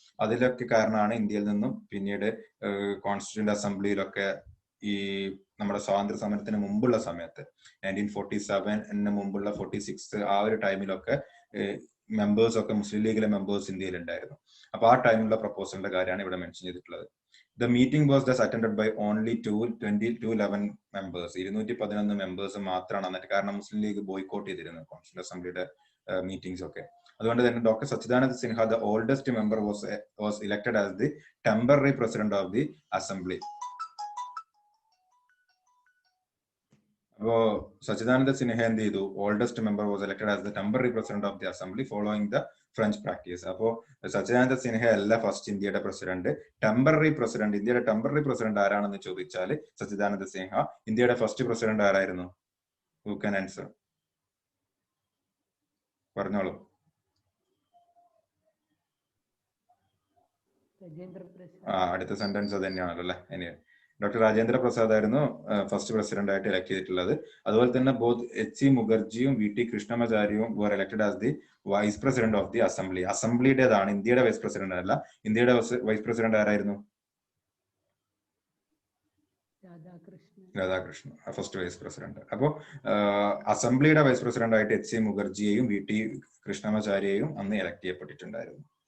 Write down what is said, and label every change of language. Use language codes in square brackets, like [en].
[ml] അതിലൊക്കെ കാരണമാണ് ഇന്ത്യയിൽ നിന്നും പിന്നീട് കോൺസ്റ്റിറ്റ്യൂന്റ് അസംബ്ലിയിലൊക്കെ ഈ നമ്മുടെ സ്വാതന്ത്ര്യ സമരത്തിന് മുമ്പുള്ള സമയത്ത് 1947 മുമ്പുള്ള 46 ആ ഒരു ടൈമിലൊക്കെ മെമ്പേഴ്സ് ഒക്കെ, മുസ്ലിം ലീഗിലെ മെമ്പേഴ്സ് ഇന്ത്യയിൽ ഉണ്ടായിരുന്നു. അപ്പൊ ആ ടൈമിലുള്ള പ്രപ്പോസലിന്റെ കാര്യമാണ് ഇവിടെ മെൻഷൻ ചെയ്തിട്ടുള്ളത്. [en] The meeting was thus attended by only 211 members. [ml] 211 members മാത്രമാണ് എന്നിട്ട്, കാരണം മുസ്ലിം ലീഗ് ബോയ്കോട്ട് ചെയ്തിരുന്നു കോൺസ്റ്റിറ്റ്യൂന്റ് അസംബ്ലിയുടെ മീറ്റിംഗ്സ് ഒക്കെ. അതുകൊണ്ട് തന്നെ [en] Doctor Sachchidananda Sinha, the oldest member, was elected as the temporary president of the assembly. [ml] അപ്പോ സച്ചിദാനന്ദ സിൻഹ എന്ത് ചെയ്തു? [en] Oldest member was elected as the temporary president of the assembly following the French practice. [ml] അപ്പോ സച്ചിദാനന്ദ സിൻഹ അല്ല first ഇന്ത്യയുടെ president, temporary president. ഇന്ത്യയുടെ temporary president ആരാണെന്ന് ചോദിച്ചാൽ സച്ചിദാനന്ദ സിൻഹ. ഇന്ത്യയുടെ ഫസ്റ്റ് പ്രസിഡന്റ് ആരായിരുന്നു? [en] Who can answer? [ml] പറഞ്ഞോളൂ. അടുത്ത സെന്റൻസ് അത് തന്നെയാണല്ലോ അല്ലെ. ഇനി ഡോക്ടർ രാജേന്ദ്ര പ്രസാദ് ആയിരുന്നു ഫസ്റ്റ് പ്രസിഡന്റ് ആയിട്ട് ഇലക്ട് ചെയ്തിട്ടുള്ളത്. അതുപോലെ തന്നെ [en] Both HC മുഖർജിയും VT കൃഷ്ണമാചാര്യവും were elected as the vice president of the assembly. [ml] അസംബ്ലിയുടേതാണ്, ഇന്ത്യയുടെ വൈസ് പ്രസിഡന്റ് അല്ല. ഇന്ത്യയുടെ വൈസ് പ്രസിഡന്റ് ആരായിരുന്നു? Radhakrishnan, first vice president. അപ്പോ അസംബ്ലിയുടെ വൈസ് പ്രസിഡന്റ് ആയിട്ട് HC മുഖർജിയെയും VT കൃഷ്ണമാചാര്യയെയും അന്ന് ഇലക്ട് ചെയ്യപ്പെട്ടിട്ടുണ്ടായിരുന്നു.